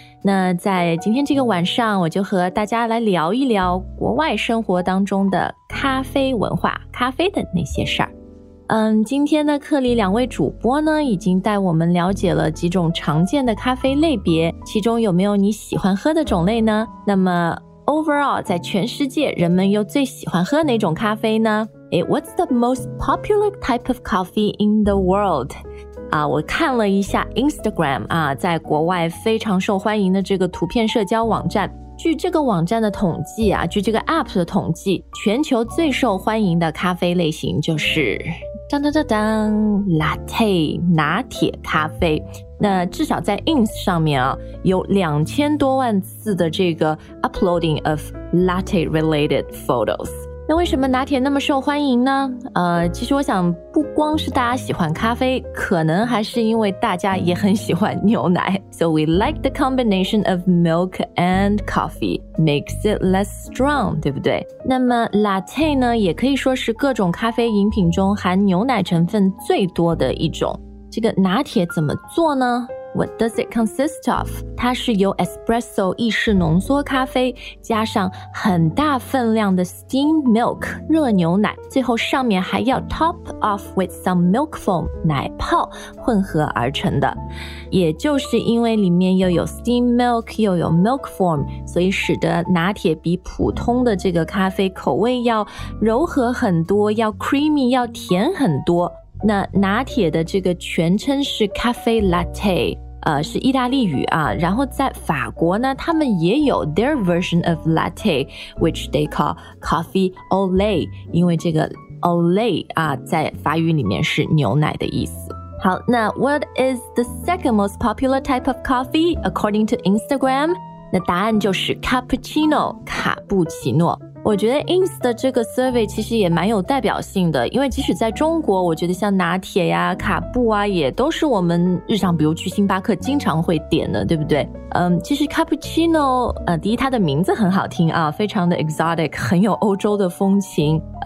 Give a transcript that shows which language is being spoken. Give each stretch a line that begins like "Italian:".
Chinese: 那在今天这个晚上，我就和大家来聊一聊国外生活当中的咖啡文化，咖啡的那些事儿。今天的课里两位主播呢，已经带我们了解了几种常见的咖啡类别，其中有没有你喜欢喝的种类呢？那么 overall 在全世界人们又最喜欢喝哪种咖啡呢？
English: What's the most popular type of coffee in the world?
Chinese: 我看了一下 Instagram, 在国外非常受欢迎的这个图片社交网站。据这个网站的统计啊，据这个 app 的统计，全球最受欢迎的咖啡类型就是当当当当 ,latte, 拿铁咖啡。那至少在 Ins 上面啊，有2000多万次的这个
English: uploading of latte related photos。
Chinese: 那为什么拿铁那么受欢迎呢？其实我想不光是大家喜欢咖啡，可能还是因为大家也很喜欢牛奶。
English: So we like the combination of milk and coffee, makes it less strong,
Chinese: 对不对？那么 latte 呢，也可以说是各种咖啡饮品中含牛奶成分最多的一种。这个拿铁怎么做呢？
English: What does it consist of?
Chinese: 它是由 espresso 意式浓缩咖啡加上很大分量的 steam milk 热牛奶，最后上面还要
English: top off with some milk foam
Chinese: 奶泡混合而成的。也就是因为里面又有 steam milk 又有 milk foam， 所以使得拿铁比普通的这个咖啡口味要柔和很多，要 creamy， 要甜很多。那拿铁的这个全称是 Café Latte， 是意大利语啊。然后在法国呢，他们也有
English: their version of Latte， which they call Coffee au lait，
Chinese: 因为这个 au lait 啊，在法语里面是牛奶的意思。好，那
English: What is the second most popular type of coffee according to Instagram？
Chinese: 那答案就是 Cappuccino， 卡布奇诺。我觉得 Ins 的这个 survey 其实也蛮有代表性的，因为即使在中国，我觉得像拿铁呀、卡布啊，也都是我们日常比如去星巴克经常会点的，对不对？其实 Cappuccino， 第一它的名字很好听啊，非常的 exotic， 很有欧洲的风情。